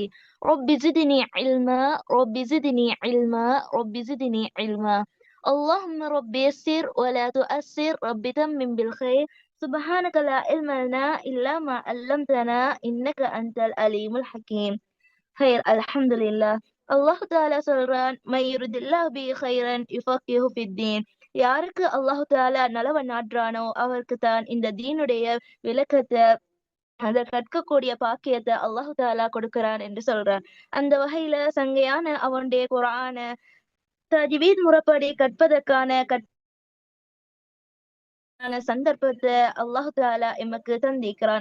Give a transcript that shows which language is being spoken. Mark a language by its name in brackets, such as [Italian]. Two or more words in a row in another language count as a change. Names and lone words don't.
[Arabic] رب زدني علما، رب زدني علما، رب زدني علما. اللهم رب يسر ولا تؤسر، رب تمم بالخير. سبحانك لا علم لنا إلا ما علمتنا إنك أنت العليم الحكيم. خير الحمد لله. الله تعالى [Tamil] சொல்றான், [Arabic] من يرد الله به خيرا يفقهه في الدين. [Tamil] யாருக்கு [Arabic] الله تعالى [Tamil] நலவ நாடுறானோ அவருக்கு தான் இந்த தீனுடைய விளக்கத்தை, அதை கற்கக்கூடிய பாக்கியத்தை [Arabic] الله تعالى [Tamil] கொடுக்கிறான் என்று சொல்றான். அந்த வகையில சங்கையான அவனுடைய குர்ஆன தஜ்வீத் முறைப்படி கற்பதற்கான சந்தர்ப்பத்தை [Arabic] الله تعالى [Tamil] எமக்கு தந்திக்கிறான்.